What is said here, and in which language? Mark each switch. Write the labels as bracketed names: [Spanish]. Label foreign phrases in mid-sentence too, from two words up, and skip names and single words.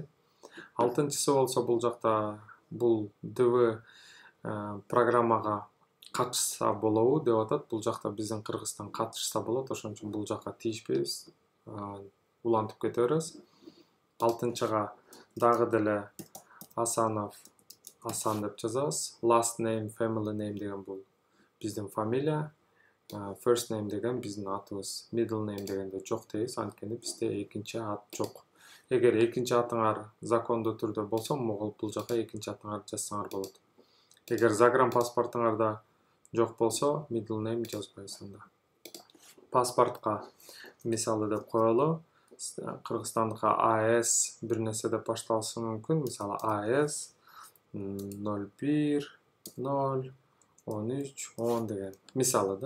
[Kyrgyz] 6-чысы болсо бул жакта бул ДВ программага катышса болобу деп атат. Бул жакта биздин Кыргызстан катышса болот. Ошон үчүн бул жакка тийишпейбиз. Улантып кете беребиз. 6-чыга дагы деле Асанов, Асан деп жазабыз. [English] Last name, family name [Kyrgyz] деген бул биздин фамилия. [English] First name [Kyrgyz] деген биздин атыбыз. [English] Middle name [Kyrgyz] дегенде жок дейбиз, анткени бизде экинчи ат жок. Эгер экинчи атыңар закондуу түрдө болсо, бул жака экинчи атыңарды жазсаңар болот. Эгер загранпаспортуңарда жок болсо, [English] middle name [Kyrgyz] жазбайсыз анда. Паспортко мисалы деп коелу. Кыргызстандыкка АС бир нерсе деп башталышы мүмкүн. Мисалы АС 01-0-13-10 деген. Мисалы да.